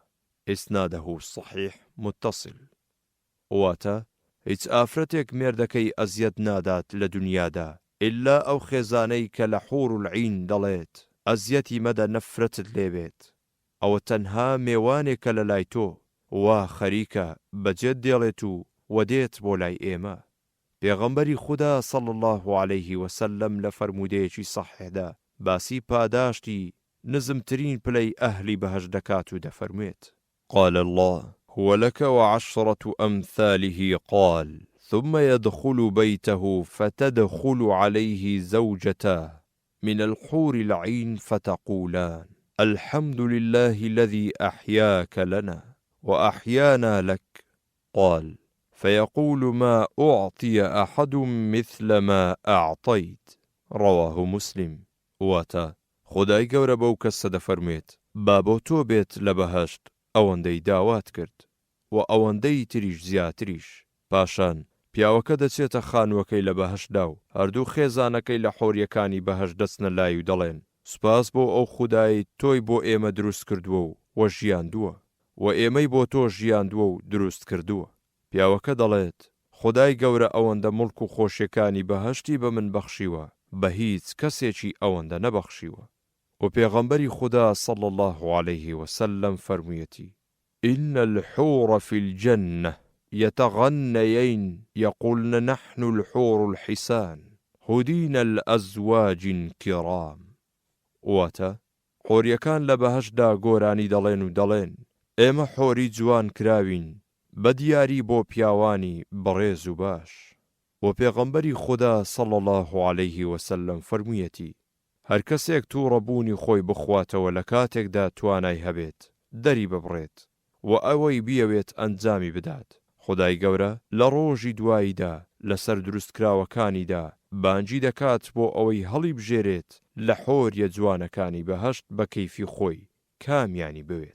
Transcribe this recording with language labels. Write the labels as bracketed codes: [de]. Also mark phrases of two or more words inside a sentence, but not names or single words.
[ar] إسناده صحيح متصل. [ckb] واتا هیچ ئافرەتێک مێردەکەی ئەزیەت نادات لە دنیادا ئللا ئەو خێزانەی کە لە [ar] حور العین [ckb] دەڵێت ئەزیەتی مەدە نەفرەتت لێبێت، ئەوە تەنها میوانێکە لە لای تۆ وا خەریکە بەجێت دێڵێت و وەدێت بۆ لای ئێمە. پێغەمبەری خوددا [ar] صلی الله عليه وسلم [ckb] لە فەرموودەیەکی صحیحدا باسی پاداشتی نزمترین پلەی ئەهلی بەهەشت دەکات و دەفەرموێت [ar] قال الله هو لك و10 أمثاله قال ثم يدخل بيته فتدخل عليه زوجتاه من الحور العين فتقولان الحمد لله الذي أحياك لنا وأحيانا لك قال فيقول ما أعطي أحد مثل ما أعطيت. رواه مسلم. [ckb] واتا خدای گەورە بەو کەسە دەفەرمێت با بۆ تۆ بێت لە بەهەشت ئەوەندەی داوات کرد و ئەوەندەی تریش زیاتریش. پاشان پیاوەکە دەچێتە خانووەکەی لە بەهەشتدا و هەردوو خێزانەکەی لە حۆریەکانی بەهەشت دەچنە لای و دەڵێن سوپاس بۆ ئەو خودای تۆی بۆ ئێمە دروست کردووە و ژیاندووە و ئێمەی بۆ تۆ ژیاندووە و دروست کردووە. پیاوەکە دەڵێت خدای گەورە ئەوەندە مڵک و خۆشیەکانی بەهەشتی بە من بەخشیوە بە هیچ کەسێکی ئەوەندە نەبەخشیوە. و پێغەمبەری خوددا [ar] صلی الله عليه وسلم فەرموویەتی إن الحور في الجنة يتغنيين يقولن نحن الحور الحسان هودين الأزواج كرام. [ckb] واتە حۆریەکان لە بەهەشدا گۆرانی دەڵێن و دەڵێن ئێمە حۆری جوان کراوین بە دیاری بۆ پیاوانی بەڕێز و باش. و پێغەمبەری خوددا [ar] صلی الله عليه وسلم [ckb] فەرموویەتی هەر کەسێک تووڕەبوونی خۆی بخواتەوە لە کاتێکدا توانای هەبێت دەری ببڕێت و ئەوەی بیەوێت ئەنجامی بدات، خودای گەورە لە ڕۆژی دواییدا لەسەر دروستکراوەکانیدا بانگی دەکات بۆ ئەوەی هەڵی بژێرێت لە حۆریە جوانەکانی بەهەشت بە کەیفی خۆی کامیانی بوێت.